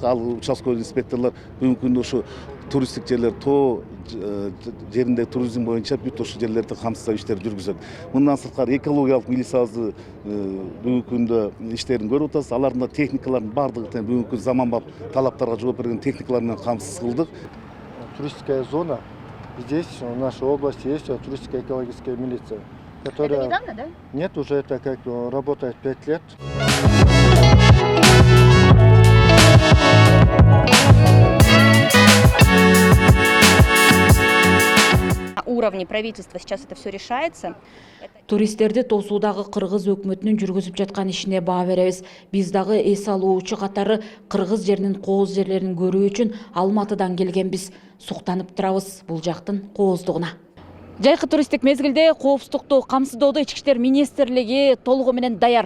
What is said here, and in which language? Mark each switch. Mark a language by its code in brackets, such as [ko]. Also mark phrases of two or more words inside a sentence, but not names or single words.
[ky] Ал участковый инспекторлор бүгүнкү күндө ушу туристтик жерлер, тоо жеринде туризм боюнча бүт ошол жерлерди камсыздоо иштерди жүргүзөт. Мындан сырткары экологиялык милициябызды бүгүнкү күндө иштерин көрүп атабыз. Алардын техникалардын бардыгы бүгүнкү заманбап талаптарга жооп берген техникалар менен камсыз кылдык. [ru] Туристическая зона. Здесь в нашей области есть туристическая экологическая милиция, которая... Это недавно, да? Нет, уже это как работает 5 лет. Уровне правительства сейчас это все решается. [ky] Туристтерди тосуудагы кыргыз өкмөтүнүн жүргүзүп жаткан ишине баа беребиз. Биз дагы эс алуучу катары кыргыз жеринин кооз жерлерин көрүү үчүн Алматыдан келгенбиз. Суктанып турабыз бул жактын кооздугуна. Жайкы туристтик мезгилде коопсуздукту камсыздоодо Ички иштер министрлиги толугу менен даяр.